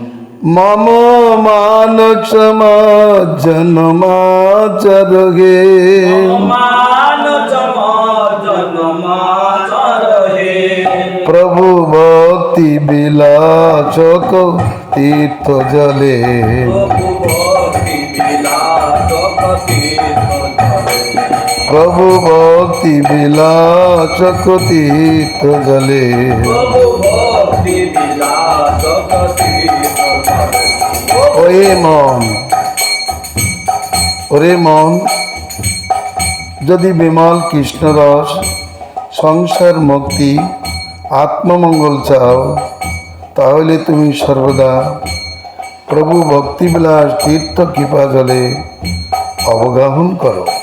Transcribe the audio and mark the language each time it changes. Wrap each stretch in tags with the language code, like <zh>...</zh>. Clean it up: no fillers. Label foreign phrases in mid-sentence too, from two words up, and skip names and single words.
<sa>मम मानसमाजनमाचरगे प्रभु भक्ति विलासक तीर्थ जले प्रभु भक्ति विलासक तीर्थ जले</sa> <bn>ওরে মন যদি বিমল কৃষ্ণ রস সংসার মুক্তি আত্মমঙ্গল চাও তাহলে তুমি সর্বদা প্রভু ভক্তিবিলাস তীর্থ কৃপা জলে অবগাহন করো।</bn>